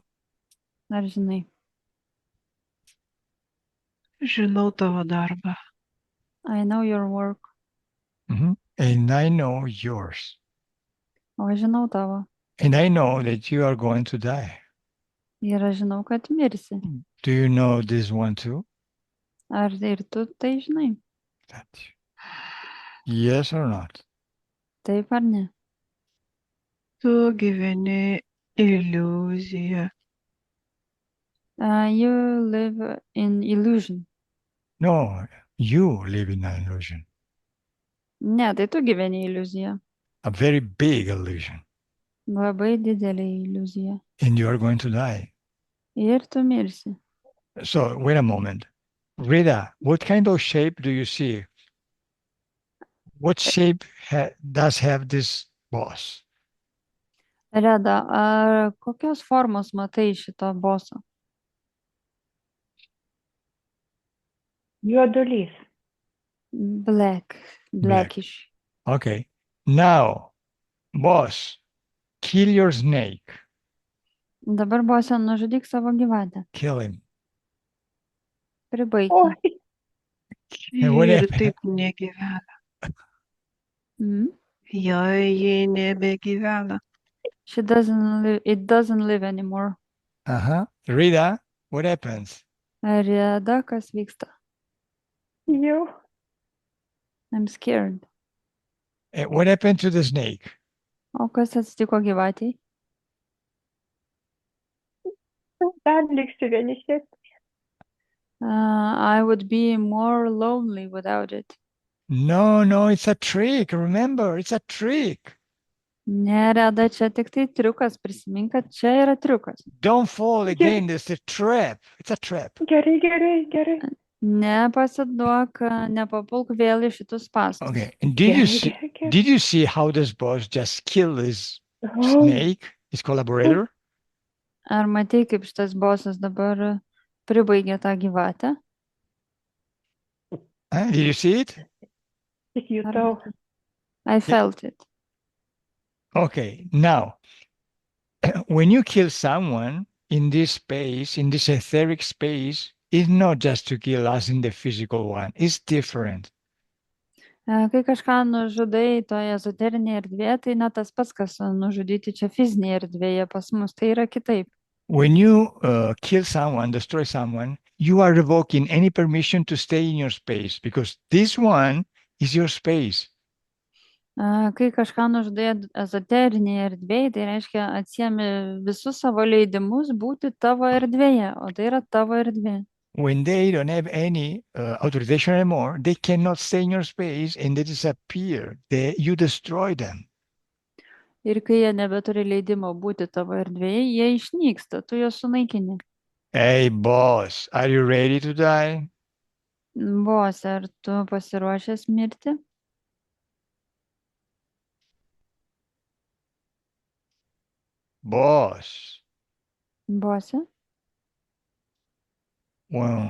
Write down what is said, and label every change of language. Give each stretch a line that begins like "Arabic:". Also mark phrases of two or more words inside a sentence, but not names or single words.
Lithuanian: Ar žinai? Žinau tavo darbą.
English: I know your work. And I know yours.
Lithuanian: O aš žinau tavo.
English: And I know that you are going to die.
Lithuanian: Ir aš žinau, kad mirsi.
English: Do you know this one too?
Lithuanian: Ar ir tu tai žinai?
English: That. Yes or not?
Lithuanian: Taip ar ne? Tu gyveni iliuziją.
English: You live in illusion. No, you live in an illusion.
Lithuanian: Ne, tai tu gyveni iliuziją.
English: A very big illusion.
Lithuanian: Labai didelė iliuzija.
English: And you are going to die.
Lithuanian: Ir tu mirsi.
English: So wait a moment. Rita, what kind of shape do you see? What shape does have this boss?
Lithuanian: Reda, ar kokios formos matai šito boso? Juodulys.
English: Blackish. Okay. Now, boss, kill your snake.
Lithuanian: Dabar bose nužudyk savo gyvatę.
English: Kill him.
Lithuanian: Pribaik jį. Oi,
English: And what
Lithuanian: Ir
English: happened?
Lithuanian: taip negyvena. Mm. Jie nebegyvena.
English: It doesn't live anymore. Uh-huh. Rita, what happens?
Lithuanian: Reda, kas vyksta? jau.
English: I'm scared. And what happened to the snake?
Lithuanian: O kas atsitiko gyvatei? Dar liksiu vienišės.
English: I would be more lonely without it. No, it's a trick. Remember, it's a trick.
Lithuanian: Ne, Reda, čia tik tai triukas. Prisimink, kad čia yra triukas.
English: Don't fall again. There's a trap. It's a trap.
Lithuanian: Gerai. Nepasiduok, nepapulk vėl į šitus spąstus.
English: Okay. And did you see how this boss just killed his Oh, snake, his collaborator?
Lithuanian: Ar matei, kaip šitas bosas dabar pribaigė tą gyvatę?
English: Did you see it?
Lithuanian: tik jutau.
English: I felt it. Okay. Now, when you kill someone in this space, in this etheric space, it's not just to kill us in the physical one. It's different.
Lithuanian: Kai kažką nužudai toje ezoterinėje erdvėje, tai ne tas pats, kas nužudyti čia fizinėje erdvėje pas mus. Tai yra kitaip.
English: When you kill someone, destroy someone, you are revoking any permission to stay in your space because this one is your space.
Lithuanian: Kai kažką nužudai ezoterinėje erdvėje, tai reiškia atsiemi visus savo leidimus būti tavo erdvėje, o tai yra tavo erdvė.
English: When they don't have any authorization anymore, they cannot stay in your space and they disappear. You destroy them.
Lithuanian: Ir kai jie nebeturi leidimo būti tavo erdvėje, jie išnyksta, tu juos sunaikini.
English: Hey, boss, are you ready to die?
Lithuanian: Bose, ar tu pasiruošęs mirti?
English: Boss.
Lithuanian: Bose?
English: Well,